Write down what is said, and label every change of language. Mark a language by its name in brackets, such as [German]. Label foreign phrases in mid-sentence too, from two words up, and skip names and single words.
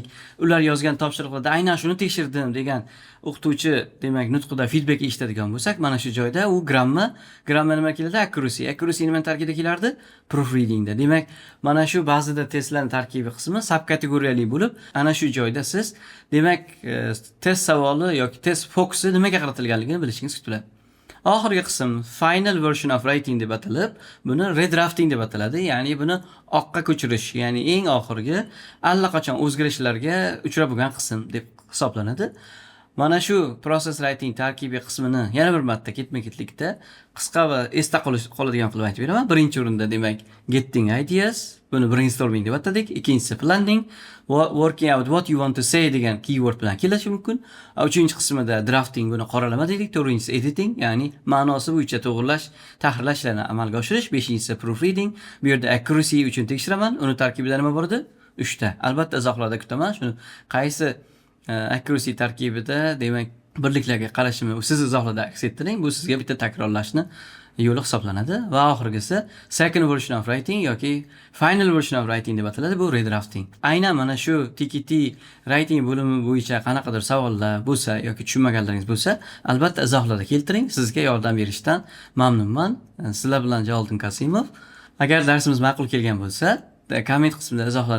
[Uzbek] Ular yozgan topshiriqlarda aynan shuni tekshirdim degan o'qituvchi, demak, nutqida feedback eshitadigan bo'lsak, mana shu joyda u grammar nima keladi? Accuracy nima tarkibida kelardi? Proofreadingda. Demak, mana shu ba'zida testlarning tarkibiy qismi subkategoriyali bo'lib, ana shu joyda siz, demak, test savoli yoki test fokusi nimaga qaratilganligini bilishingiz kutiladi. Oxirgi qism [English] final version of writing [Uzbek] deb atalib, buni redrafting deb ataladi. Ya'ni buni oqqa ko'chirish, ya'ni eng oxirgi allaqachon o'zgarishlarga uchrab bo'lgan qism deb hisoblanadi. Mana shu [English] process writing [Uzbek] tarkibiy qismini yana bir marta ketma-ketlikda qisqa va esda qoladigan qilib aytib beraman. Birinchi o'rinda demak [English] getting ideas, [Uzbek] buni brainstorming deb atadik. Ikkinchisi planning, [English] working out what you want to say [Uzbek] degan keyword bilan kelishi mumkin. Uchinchi qismida drafting, buni qoralama dedik. To'rtinchisi editing, ya'ni ma'nosi bo'yicha to'g'irlash, tahrirlashlarni amalga oshirish. Beshinchisi proofreading, bu yerda accuracy uchun tekshiraman. Uni tarkibida nima bor edi? 3 ta. Albatta izohlarda kutaman. Shuni qaysi accuracy tarkibida demak birliklarga qarashimni siz izohlarda aks ettiring. Bu sizga bitta takrorlashni yo'li hisoblanadi. Va oxirgisi [English] second version of writing [Uzbek] yoki [English] final version of writing [Uzbek] deb ataladi. Bu redrafting. Aynan mana shu TKT writing bo'limi bo'yicha qanaqadir savollar bo'lsa yoki tushunmaganlaringiz bo'lsa, albatta izohlarda keltiring. Sizga yordam berishdan mamnunman. Sizlar bilan Jaloliddin Kasimov. Agar darsimiz ma'qul kelgan bo'lsa, komment qismida izohlaringizni kutaman.